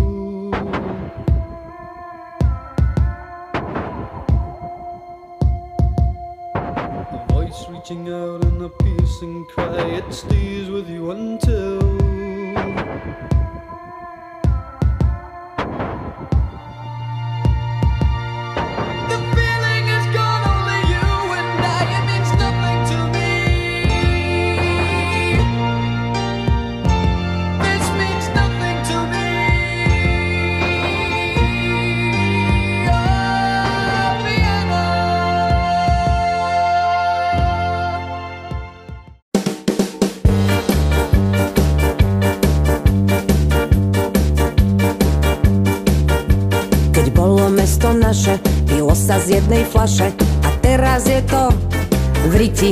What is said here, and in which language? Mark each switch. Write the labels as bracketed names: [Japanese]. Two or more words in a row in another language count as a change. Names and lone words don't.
[English] Reaching out in a piercing cry, it stays with you until the feeling is gone, only you and I, it means nothing to me. This means nothing to me. Oh, Vienna. [Slovak] Mesto naše pilo sa z jednej fľaše a teraz je to v riti.